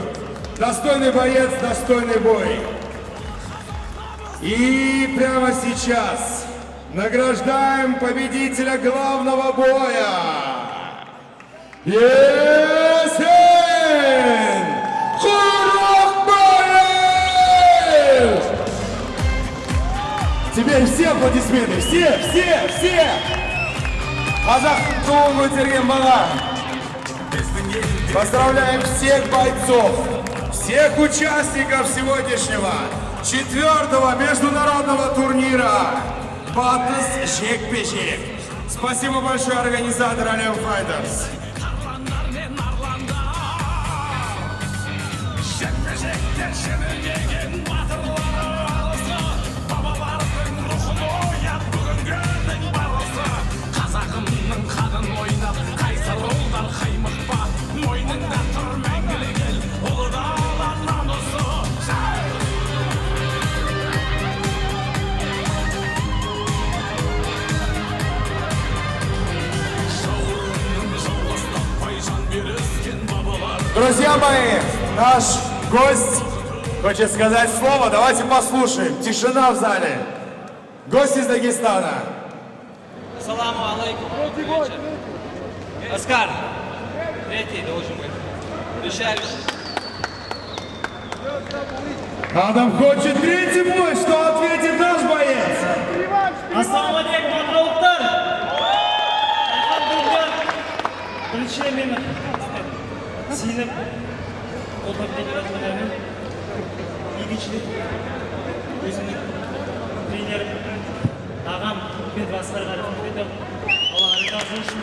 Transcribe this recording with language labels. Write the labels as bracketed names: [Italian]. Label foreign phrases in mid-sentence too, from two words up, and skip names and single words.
[Russian] Достойный боец, достойный бой. И прямо сейчас награждаем победителя главного боя. Есен Крохбаев! Теперь все аплодисменты, все! [Kazakh] Қазақтың туын көтерген бала. [Russian] Поздравляем всех бойцов, всех участников сегодняшнего 4-го международного турнира «Батыс жекпе-жек». Спасибо большое организатору Alliance Fighters. [Kazakh] Қазағымның қадын ойнап, қайсар ұлдар қаймықпа, мойнында тұр мәңгілік ел, ұлы дала намысы. Жауырынның жалғастаппай жан беріскен бабалар. [Russian] Друзья мои, наш гость хочет сказать слово, давайте послушаем. Тишина в зале. Гость из Дагестана. Ассаламу алейкум. Вечер. Оскар, третий должен быть. Решающий. Адам хочет третий бой. Что ответит наш боец? [Kazakh] Ассалаумалейкум, атыраулықтар. Айхан біріншіден мені сеніп қолдап келе екіншіден өзімнің тренерім ағам Петр Асқарға рахмет етіп Аллаға разы болсын.